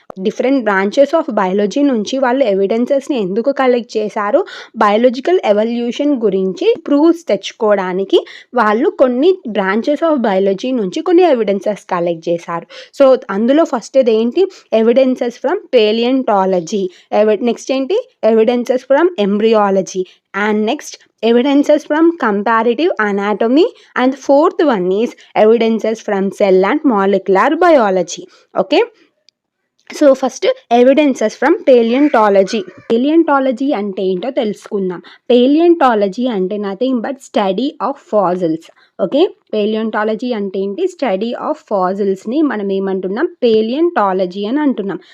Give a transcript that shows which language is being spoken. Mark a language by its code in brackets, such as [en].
[te] Different branches of biology నుంచి వాళ్ళు ఎవిడెన్సెస్ని ఎందుకు కలెక్ట్ చేశారు, బయాలజికల్ ఎవల్యూషన్ గురించి ప్రూఫ్స్ తెచ్చుకోవడానికి వాళ్ళు కొన్ని బ్రాంచెస్ ఆఫ్ బయాలజీ నుంచి కొన్ని ఎవిడెన్సెస్ కలెక్ట్ చేశారు. సో అందులో ఫస్ట్ ఏంటి, ఎవిడెన్సెస్ ఫ్రమ్ పేలియంటాలజీ. [en] Next ఏంటి, evidences from embryology, and next evidences from comparative anatomy, and fourth one is evidences from cell and molecular biology. Okay, so first evidences from palaeontology. [te] Palaeontology అంటే ఏంటో తెలుసుకుందాం. Palaeontology అంటే [en] Nothing but study of fossils. [te] Okay, palaeontology అంటే ఏంటి, study of ఫాసిల్స్ని మనం ఏమంటున్నాం, palaeontology అని అంటున్నాం.